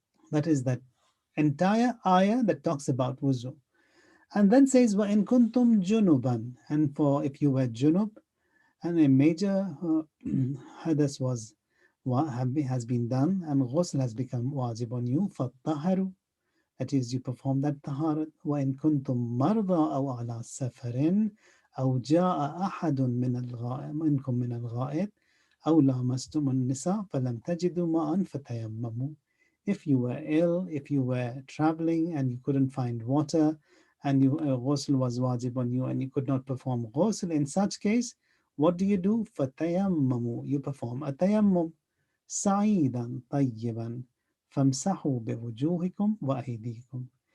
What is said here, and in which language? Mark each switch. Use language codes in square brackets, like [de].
[en] That is that entire ayah that talks about wuzu. And then says, [ar] وَإِن كُنْتُمْ جُنُبًا, [en] and for if you were junub, and a major hadas has been done, and ghusl has become wajib on you, [ar] فَالطَّهَرُ, [en] that is, you perform that taharat. [ar] وَإِن كُنْتُمْ مَرْضَى أَوْ عَلَى سَفَرٍ أَوْ جَاءَ أَحَدٌ منكم من الغائط أَوْ لَامَسْتُمُ النِّسَاءَ فَلَمْ تَجِدُوا مَاءً فَتَيَمَّمُوا. [en] If you were ill, if you were traveling and you couldn't find water, and ghusl was wajib on you and you could not perform ghusl, in such case, what do? [ar] فَتَيَمَّمُوا, [en] you perform a tayammum. [ar] صَعِيدًا طَيِّبًا فَامْسَحُوا بِوُجُوهِكُمْ وَأَيْدِيكُمْ.